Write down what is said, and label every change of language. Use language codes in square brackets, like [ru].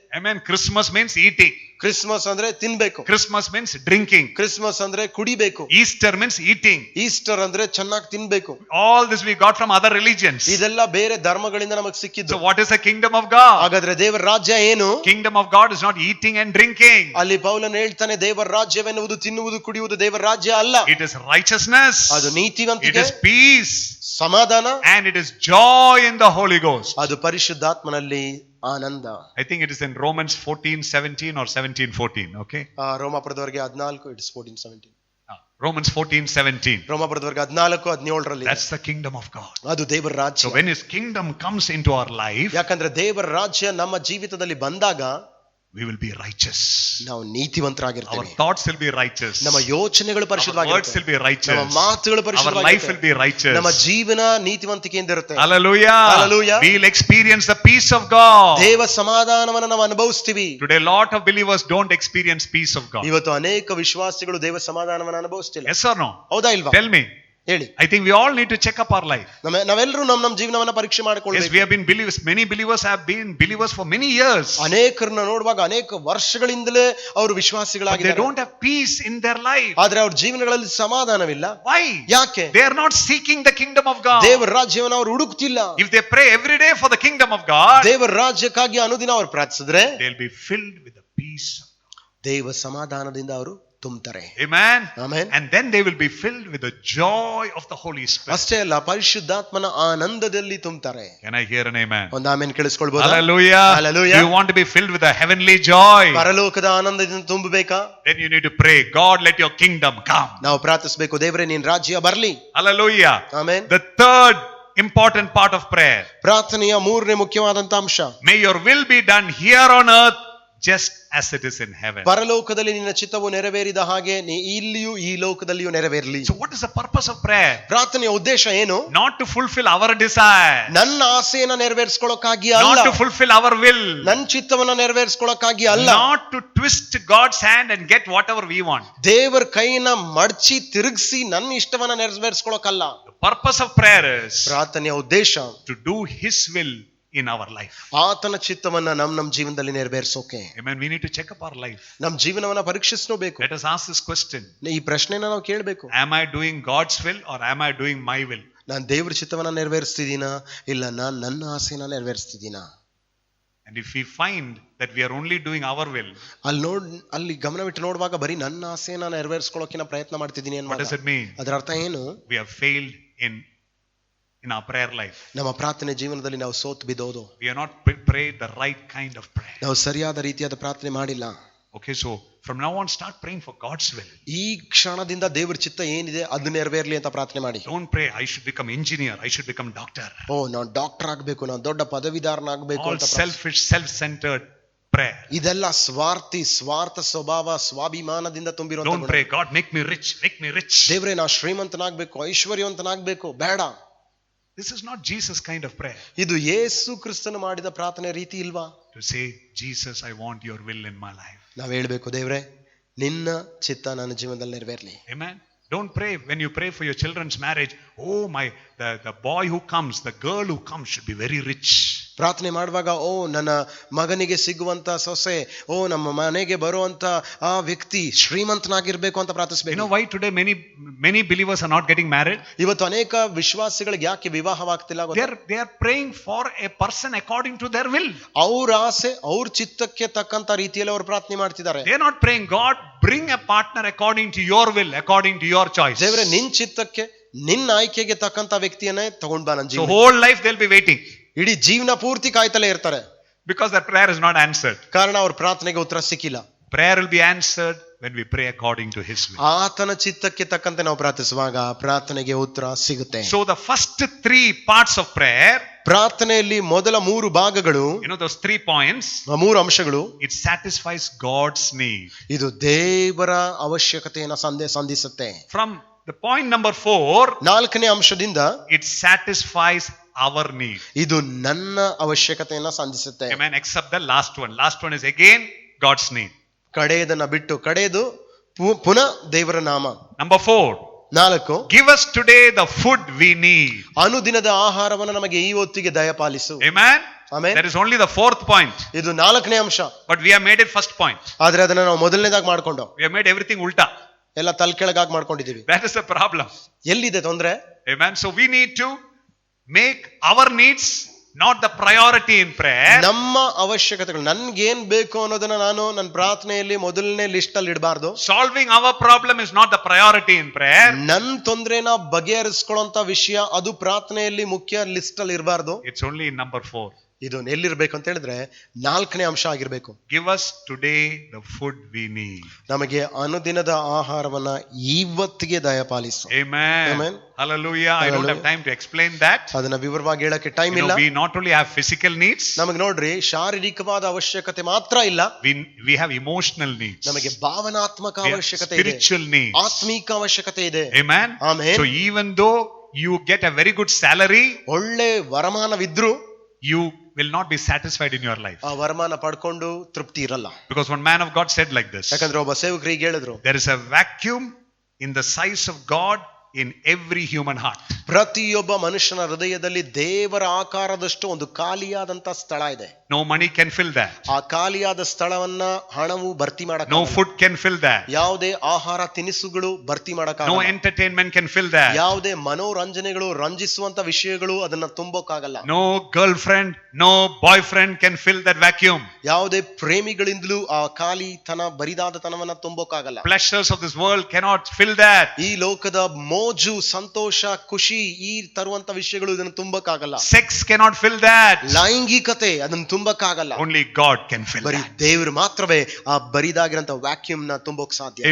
[en] Amen. Christmas means eating. [kn] Christmas ಅಂದ್ರೆ ತಿನ್ಬೇಕು. [en] Christmas means drinking. [kn] Christmas ಅಂದ್ರೆ ಕುಡಿಬೇಕು. [en] Easter means eating. [kn] ಈಸ್ಟರ್ ಅಂದ್ರೆ ಚೆನ್ನಾಗಿ ತಿನ್ಬೇಕು. [en] All this we got from other religions. [kn] ಇದೆಲ್ಲ ಬೇರೆ ಧರ್ಮಗಳಿಂದ ನಮಗೆ ಸಿಕ್ಕಿದ್ದು. [en] So what is the kingdom of God? [kn] ಹಾಗಾದ್ರೆ ದೇವರ ರಾಜ್ಯ ಏನು? [en] Kingdom of God is not eating and drinking. [kn] ಅಲ್ಲಿ ಪೌಲನು ಹೇಳ್ತಾನೆ, ದೇವರ ರಾಜ್ಯವೆನ್ನುವುದು ತಿನ್ನುವುದು ಕುಡಿಯುವುದು ದೇವರ ರಾಜ್ಯ ಅಲ್ಲ. [en] It is righteousness. [kn] ಅದು [en] It [kn] ನೀತಿವಂತಿಕೆ, [en] is peace. [kn] ಸಮಾಧಾನ, [en] And it is joy in the Holy Ghost. [kn] ಅದು ಪರಿಶುದ್ಧಾತ್ಮನಲ್ಲಿ ಆನಂದ. [en] I think it is in Romans 14:17 or 17:14. Okay. [kn] ರೋಮಾಪುರದವರಿಗೆ 14, [en] it's [kn] 14:17. [en] Romans 14:17. [kn] ರೋಮಾಪುರದವರಿಗೆ 14:17 [en] That's the kingdom of God. [kn] ಅದು ದೇವರ ರಾಜ್ಯ. [en] So when his kingdom comes into our life, [kn] ಯಾಕಂದ್ರೆ ದೇವರ ರಾಜ್ಯ ನಮ್ಮ ಜೀವಿತದಲ್ಲಿ ಬಂದಾಗ [en] we will be righteous. [kn] ನಾವು [en] Our [kn] ನೀತಿವಂತರಾಗಿರ್ತೇವೆ. [en] thoughts will be righteous. [kn] ನಮ್ಮ ಯೋಚನೆಗಳು [en] Our words [kn] ಪರಿಶುದ್ಧವಾಗಿರುತ್ತೆ. [en] will be righteous. [kn] ನಮ್ಮ ಮಾತುಗಳು [en] Our life will [kn] ಪರಿಶುದ್ಧವಾಗಿರುತ್ತೆ. [en] be righteous. [kn] ನಮ್ಮ ಜೀವನ ನೀತಿವಂತಿಕೆಯಿಂದ ಇರುತ್ತೆ. [en] Hallelujah. Hallelujah. We'll experience the peace of God. [kn] ದೇವ ಸಮಾಧಾನವನ್ನು ನಾವು ಅನುಭವಿಸ್ತೀವಿ. [en] Today lot of believers don't experience peace of God. [kn] ಇವತ್ತು ಅನೇಕ ವಿಶ್ವಾಸಿಗಳು ದೇವ ಸಮಾಧಾನವನ್ನು ಅನುಭವಿಸ್ತಿಲ್ಲ. [en] Yes or no? [kn] ಹೌದಾ ಇಲ್ವಾ? [en] Tell me. [kn] ಹೇಳಿ. [en] I think we all need to check up our life. [kn] ನಾವೆಲ್ಲರೂ ನಮ್ಮ ಜೀವನವನ್ನ ಪರೀಕ್ಷೆ [en] Yes, [kn] ಮಾಡಿಕೊಳ್ಳಬೇಕು. [en] we have been believers. Many believers have been believers for many years. [kn] ಅನೇಕರನ್ನ ನೋಡುವಾಗ ಅನೇಕ ವರ್ಷಗಳಿಂದಲೇ ಅವರು [en] But they [kn] ವಿಶ್ವಾಸಿಗಳಾಗಿದ್ದಾರೆ. [en] don't have peace in their life. [kn] ಆದ್ರೆ ಅವ್ರ ಜೀವನಗಳಲ್ಲಿ ಸಮಾಧಾನವಿಲ್ಲ. [en] Why? [kn] ಯಾಕೆ? [en] They are not seeking the kingdom of God. [kn] ದೇವರ ರಾಜ್ಯವನ್ನು ಅವರು ಹುಡುಕ್ತಿಲ್ಲ. [en] If they pray every day for the kingdom of God, [kn] ದೇವರ ರಾಜ್ಯಕ್ಕಾಗಿ ಅನುದಿನ ಅವರು ಪ್ರಾರ್ಥಿಸಿದ್ರೆ [en] they'll be filled with the peace of God. [kn] ದೇವ ಸಮಾಧಾನದಿಂದ ಅವರು ತುಂಬುತ್ತಾರೆ. [en] Amen. Amen. And then they will be filled with the joy of the Holy Spirit. [kn] ಅಷ್ಟೇ ಅಲ್ಲ, ಪರಿಶುದ್ಧಾತ್ಮನ ಆನಂದದಲ್ಲಿ ತುಂಬುತ್ತಾರೆ. [en] Can I hear an amen? [kn] ಒಂದು amen ಕೇಳಿಸ್ಕೊಳ್ಬಹುದಾ? [en] Hallelujah. Hallelujah. Do you want to be filled with a heavenly joy? [kn] ಪರಲೋಕದ ಆನಂದದಿಂದ ತುಂಬಬೇಕಾ? [en] Then you need to pray, God, let your kingdom come. [kn] ನಾವು ಪ್ರಾರ್ಥಿಸಬೇಕು, ದೇವರೇ ನಿನ್ನ ರಾಜ್ಯ ಬರ್ಲಿ. [en] Hallelujah. [kn] Amen. [en] The third important part of prayer. [kn] ಪ್ರಾರ್ಥನೆಯ ಮೂರನೇ ಮುಖ್ಯವಾದಂತ ಅಂಶ, [en] May your will be done here on earth just as it is in heaven. [kn] ಪರಲೋಕದಲ್ಲಿ ನಿನ್ನ ಚಿತ್ತವು ನೆರವೇರಿದ ಹಾಗೆ ಇಲ್ಲಿಯೂ ಈ ಲೋಕದಲ್ಲಿಯೂ ನೆರವೇರಲಿ. [en] So what is the purpose of prayer? [kn] ಪ್ರಾರ್ಥನೆಯ ಉದ್ದೇಶ ಏನು? [en] Not to fulfill our desire. [kn] ನನ್ನ ಆಸೆಯನ್ನ ನೆರವೇರಿಸ್ಕೊಳ್ಳೋಕ್ಕಾಗಿ ಅಲ್ಲ. [en] Not to fulfill our will. [kn] ನನ್ನ ಚಿತ್ತವನ್ನ ನೆರವೇರಿಸ್ಕೊಳ್ಳೋಕ್ಕಾಗಿ ಅಲ್ಲ. [en] Not to twist God's hand and get whatever we want. [kn] ದೇವರ ಕೈನ ಮಡಚಿ ತಿರುಗಿಸಿ ನನ್ನ ಇಷ್ಟವನ್ನ ನೆರವೇರಿಸ್ಕೊಳ್ಳೋಕಲ್ಲ. [en] The purpose of prayer is [kn] ಪ್ರಾರ್ಥನೆಯ ಉದ್ದೇಶ [en] to do His will in our life. [kn] ಆತನ ಚಿತ್ತವನ್ನ ನಮ್ಮ ಜೀವನದಲ್ಲಿ ನೆರವೇರಿಸೋಕೆ. [en] Amen. We need to check up our life. [kn] ನಮ್ಮ ಜೀವನವನ್ನ ಪರೀಕ್ಷಿಸಬೇಕು. [en] Let us ask this question. [kn] ಈ ಪ್ರಶ್ನೆನ ನಾವು ಕೇಳಬೇಕು. [en] Am I doing God's will or am I doing my will? [kn] ನಾನು ದೇವರ ಚಿತ್ತವನ್ನ ನೆರವೇರಿಸ್ತಿದ್ದೀನಾ ಇಲ್ಲ ನಾನು ನನ್ನ ಆಸೆನ ನೆರವೇರಿಸ್ತಿದ್ದೀನಾ? [en] And if we find that we are only doing our will, [kn] ಅಲ್ಲಿ ಗಮನವಿಟ್ಟು ನೋಡುವಾಗ ಬರೀ ನನ್ನ ಆಸೆನ ನೆರವೇರಿಸ್ಕೊಳ್ಳೋಕೆ ನಾನು ಪ್ರಯತ್ನ ಮಾಡ್ತಿದ್ದೀನಿ ಅಂತ. [en] what does it mean? [kn] ಅದರ ಅರ್ಥ ಏನು? [en] We have failed in our prayer life. [kn] ನಮ್ಮ ಪ್ರಾರ್ಥನೆ ಜೀವನದಲ್ಲಿ ನಾವು ಸೋತು ಬಿದ್ದೋದು. [en] We are not prayed the right kind of prayer. [kn] ನಾವು ಸರಿಯಾದ ರೀತಿಯಾದ ಪ್ರಾರ್ಥನೆ ಮಾಡಿಲ್ಲ. [en] Okay, so from now on start praying for God's will. [kn] ಈ ಕ್ಷಣದಿಂದ ದೇವರ ಚಿತ್ತ ಏನಿದೆ ಅದು ನೆರವೇರಲಿ ಅಂತ ಪ್ರಾರ್ಥನೆ ಮಾಡಿ. [en] Don't pray I should become engineer, I should become doctor. [kn] ನಾನು ಡಾಕ್ಟರ್ ಆಗಬೇಕು, ನಾನು ದೊಡ್ಡ ಪದವೀಧರನಾಗಬೇಕು [en] All [kn] ಅಂತ. [en] selfish, self-centered prayer. [kn] ಇದೆಲ್ಲ ಸ್ವಾರ್ಥ ಸ್ವಭಾವ, ಸ್ವಾಭಿಮಾನದಿಂದ ತುಂಬಿರುವಂತ. [en] Don't pray God make me rich, make me rich. [kn] ದೇವರೇ ನಾ ಶ್ರೀಮಂತನಾಗಬೇಕು, ಐಶ್ವರ್ಯವಂತನಾಗಬೇಕು. ಬೇಡ. [en] This is not Jesus kind of prayer. [kn] ಇದು ಯೇಸು ಕ್ರಿಸ್ತನು ಮಾಡಿದ ಪ್ರಾರ್ಥನೆ ರೀತಿ ಇಲ್ವಾ? [en] To say, Jesus, I want your will in my life. [kn] ನಾವ್ ಹೇಳ್ಬೇಕು, ದೇವ್ರೆ ನಿನ್ನ ಚಿತ್ತ ನನ್ನ ಜೀವನದಲ್ಲಿ ನೆರವೇರ್ಲಿ. [en] Amen. Don't pray when you pray for your children's marriage. Oh the boy who comes, the girl who comes should be very rich. [kn] ಪ್ರಾರ್ಥನೆ ಮಾಡುವಾಗ ಓ ನನ್ನ ಮಗನಿಗೆ ಸಿಗುವಂತ ಸೊಸೆ, ಓ ನಮ್ಮ ಮನೆಗೆ ಬರುವಂತ ಆ ವ್ಯಕ್ತಿ ಶ್ರೀಮಂತನಾಗಿರ್ಬೇಕು ಅಂತ ಪ್ರಾರ್ಥಿಸಬೇಕು. [en] You know why today many believers are not getting married? [kn] ಇವತ್ತು ಅನೇಕ ವಿಶ್ವಾಸಿಗಳಿಗೆ ಯಾಕೆ ವಿವಾಹವಾಗ್ತಿಲ್ಲ ಗೊತ್ತಾ? [en] They are praying for a person according to their will. [kn] ಅವ್ರ ಆಸೆ ಅವ್ರ ಚಿತ್ತಕ್ಕೆ ತಕ್ಕಂತ ರೀತಿಯಲ್ಲಿ ಅವರು ಪ್ರಾರ್ಥನೆ ಮಾಡ್ತಿದ್ದಾರೆ. [en] They are not praying, God bring a partner according to your will, according to your choice. [kn] ದೇವರೇ ನಿನ್ನ ಚಿತ್ತಕ್ಕೆ ನಿನ್ನ ಆಯ್ಕೆಗೆ ತಕ್ಕಂತ ವ್ಯಕ್ತಿಯನ್ನೇ ತಗೊಂಡ್ ಬಾ ನನ್ನ [en] So [kn] ಜೀವನ. [en] whole life they'll be waiting. [kn] ಇಡೀ ಜೀವನ ಪೂರ್ತಿ ಕಾಯ್ತಲೇ ಇರ್ತಾರೆ. [en] Because their prayer is not answered. [kn] ಕಾರಣ ಅವ್ರ ಪ್ರಾರ್ಥನೆಗೆ ಉತ್ತರ ಸಿಕ್ಕಿಲ್ಲ. [en] Prayer will be answered when we pray according to His will. [kn] ಆತನ ಚಿತ್ತಕ್ಕೆ ತಕ್ಕಂತೆ ನಾವು ಪ್ರಾರ್ಥಿಸುವಾಗ ಪ್ರಾರ್ಥನೆಗೆ ಉತ್ತರ ಸಿಗುತ್ತೆ. [en] So the first 3 parts of prayer, [kn] ಪ್ರಾರ್ಥನೆಯಲ್ಲಿ ಮೊದಲ 3 ಭಾಗಗಳು, [en] you know those 3 points, [kn] 3 ಅಂಶಗಳು, [en] it satisfies God's need. [kn] ಇದು ದೇವರ ಅವಶ್ಯಕತೆಯನ್ನು ಸಂಧಿಸುತ್ತೆ. [en] From the point number 4, [kn] 4ನೇ ಅಂಶದಿಂದ [en] it satisfies our need. [kn] ಇದು ನನ್ನ ಅವಶ್ಯಕತೆಯನ್ನು ಸಂಧಿಸುತ್ತೆ. [en] Amen. Except the last one. Last one is again God's need. [kn] ಕಡೆಯದನ್ನ ಬಿಟ್ಟು, ಕಡೆಯದು ಪುನಃ ದೇವರ ನಾಮ. [en] Number 4, [kn] 4, [en] give us today the food we need. [kn] ಅನುದಿನದ ಆಹಾರವನ್ನು ನಮಗೆ ಈ ಹೊತ್ತಿಗೆ ದಯಪಾಲಿಸು. [en] Amen. Amen. That is only the 4th point. [kn] ಇದು 4ನೇ ಅಂಶ. [en] But we have made it first point. [kn] ಆದ್ರೆ ಅದನ್ನ ನಾವು ಮೊದಲನೇದಾಗಿ ಮಾಡ್ಕೊಂಡು [en] We have made everything ulta. [kn] ಎಲ್ಲ ತಲೆಕೆಳಗಾಗಿ ಮಾಡ್ಕೊಂಡಿದೀವಿ. [en] That is the problem. [kn] ಎಲ್ಲಿದೆ ತೊಂದ್ರೆ? [en] Amen. So we need to make our needs not the priority in prayer. [kn] ನಮ್ಮ ಅವಶ್ಯಕತೆಗಳು, ನನ್ಗೇನ್ ಬೇಕು ಅನ್ನೋದನ್ನ ನಾನು ನನ್ನ ಪ್ರಾರ್ಥನೆಯಲ್ಲಿ ಮೊದಲನೇ ಲಿಸ್ಟ್ ಅಲ್ಲಿ ಇಡಬಾರ್ದು. [en] Solving our problem is not the priority in prayer. [kn] ನನ್ ತೊಂದ್ರೆನ ಬಗೆಹರಿಸ್ಕೊಳ್ಳೋಂತ ವಿಷಯ ಅದು ಪ್ರಾರ್ಥನೆಯಲ್ಲಿ ಮುಖ್ಯ ಲಿಸ್ಟ್ ಅಲ್ಲಿ ಇರಬಾರ್ದು. [en] It's only in number 4. [kn] ಇದು ಎಲ್ಲಿರ್ಬೇಕು ಅಂತ ಹೇಳಿದ್ರೆ 4ನೇ ಅಂಶ ಆಗಿರ್ಬೇಕು. [en] Give us today the food we need. [kn] ನಮಗೆ ಅನುದಿನದ ಆಹಾರವನ್ನ ಇವತ್ತಿಗೆ ದಯಪಾಲಿಸು. [en] Amen. Amen. Hallelujah. I don't have time to explain that. [kn] ಅದನ್ನ ವಿವರವಾಗಿ ಹೇಳಕ್ಕೆ ಟೈಮ್ [en] You [kn] ಇಲ್ಲ. [en] know, we not only have physical needs, [kn] ನಮಗೆ ನೋಡ್ರಿ ಶಾರೀರಿಕವಾದ ಅವಶ್ಯಕತೆ ಮಾತ್ರ ಇಲ್ಲ, [en] we have emotional needs. [kn] ನಮಗೆ ಭಾವನಾತ್ಮಕ [en] We have [kn] ಅವಶ್ಯಕತೆ ಇದೆ, [en] spiritual needs. [kn] ಆತ್ಮೀಕ ಅವಶ್ಯಕತೆ ಇದೆ. [en] Amen. Amen. So even though you get a very good salary, [kn] ಒಳ್ಳೆ ವರಮಾನವಿದ್ರು [en] you will not be satisfied in your life. [kn] ಆ ವರಮಾನ ಪಡ್ಕೊಂಡು ತೃಪ್ತಿ ಇರಲ್ಲ. [en] Because one man of God said like this. [kn] ಯಾಕಂದ್ರೆ ಒಬ್ಬ ಸೇವಕರಿಗೆ ಹೇಳಿದ್ರು, [en] There is a vacuum in the size of God in every human heart. [kn] ಪ್ರತಿಯೊಬ್ಬ ಮನುಷ್ಯನ ಹೃದಯದಲ್ಲಿ ದೇವರ ಆಕಾರದಷ್ಟು ಒಂದು ಖಾಲಿಯಾದಂತ ಸ್ಥಳ ಇದೆ. [en] No money can fill that. [kn] ಆ ಖಾಲಿಯಾದ ಸ್ಥಳವನ್ನ ಹಣವು ಭರ್ತಿ ಮಾಡಕ, [en] No food can fill that. [kn] ಯಾವುದೇ ಆಹಾರ ತಿನಿಸುಗಳು ಭರ್ತಿ ಮಾಡಕ, [en] No entertainment can fill that. [kn] ಯಾವುದೇ ಮನೋರಂಜನೆಗಳು, ರಂಜಿಸುವಂತ ವಿಷಯಗಳು ಅದನ್ನ ತುಂಬೋಕ್ಕಾಗಲ್ಲ. [en] No girlfriend, no boyfriend can fill that vacuum. [kn] ಯಾವುದೇ ಪ್ರೇಮಿಗಳಿಂದಲೂ ಆ ಖಾಲಿತನ, ಬರಿದಾದತನವನ್ನ ತುಂಬೋಕ್ಕಾಗಲ್ಲ. [en] Pleasures of this world cannot fill that. [kn] ಈ ಲೋಕದ ಮೋಜು, ಸಂತೋಷ, ಖುಷಿ, ಈ ತರುವಂತ ವಿಷಯಗಳು ಇದನ್ನು ತುಂಬಕ್ಕಾಗಲ್ಲ. [en] Sex cannot fill that. [kn] ಲೈಂಗಿಕತೆ ಅದನ್ನು ತುಂಬಕ್ಕಾಗಲ್ಲ. [en] Only God can fill [kn] ಬರೀ [en] that. [kn] ದೇವರು ಮಾತ್ರವೇ ಆ ಬರಿದಾಗಿರಂತ ವ್ಯಾಕ್ಯೂಮ್ ನ ತುಂಬೋಕ್ ಸಾಧ್ಯ.